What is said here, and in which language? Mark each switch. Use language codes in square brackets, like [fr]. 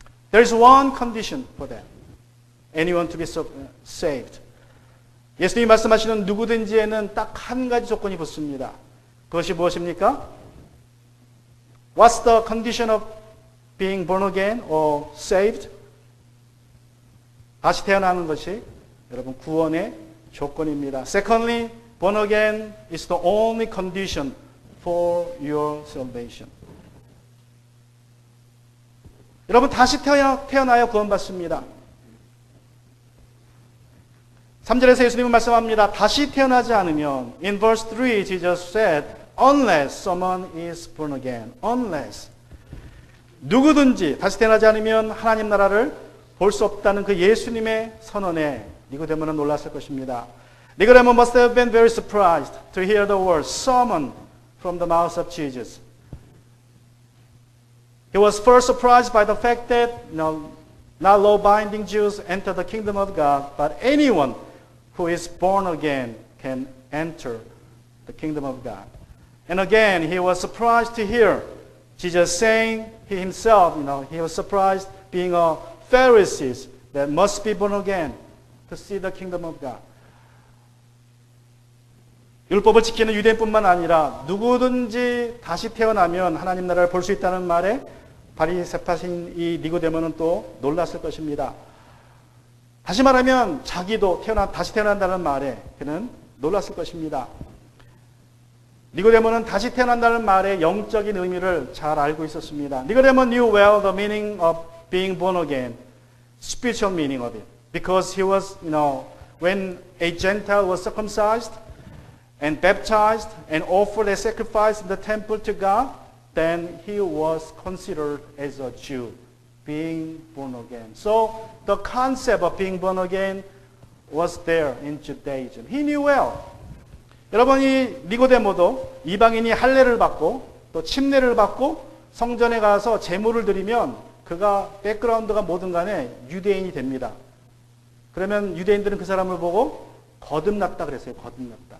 [en] There is one condition for that. Anyone to be saved. [ko] 예수님이 말씀하시는 누구든지에는 딱 한 가지 조건이 붙습니다. 그것이 무엇입니까? [en] What's the condition of being born again or saved? [ko] 다시 태어나는 것이 여러분 구원의 조건입니다. [en] Secondly, born again is the only condition for your salvation. [ko] 여러분 다시 태어나야 구원받습니다. 3절에서 예수님은 말씀합니다. 다시 태어나지 않으면 [en] in verse 3 Jesus said unless someone is born again. [ko] unless 누구든지 다시 태어나지 않으면 하나님 나라를 볼 수 없다는 그 예수님의 선언에 니고데모는 놀랐을 것입니다. [en] 니고데모 must have been very surprised to hear the word summon from the mouth of Jesus. He was first surprised by the fact that not law-binding Jews enter the kingdom of God, but anyone who is born again can enter the kingdom of God. And again, he was surprised to hear Jesus saying he himself, he was surprised being a Pharisee that must be born again to see the kingdom of God. [ko] 율법을 지키는 유대인뿐만 아니라 누구든지 다시 태어나면 하나님 나라를 볼 수 있다는 말에 바리새파인 이 니고데모는 또 놀랐을 것입니다. 다시 말하면 자기도 다시 태어난다는 말에 그는 놀랐을 것입니다. 니고데모는 다시 태어난다는 말의 영적인 의미를 잘 알고 있었습니다. [en] 니고데모 knew well the meaning of being born again, spiritual meaning of it, because he was, when a Gentile was circumcised and baptized and offered a sacrifice in the temple to God, then he was considered as a Jew, being born again. So the concept of being born again was there in Judaism. He knew well. [ko] 여러분 이 니고데모도 이방인이 할례를 받고 또 침례를 받고 성전에 가서 제물을 드리면 그가 백그라운드가 뭐든 간에 유대인이 됩니다. 그러면 유대인들은 그 사람을 보고 거듭났다 그랬어요. 거듭났다.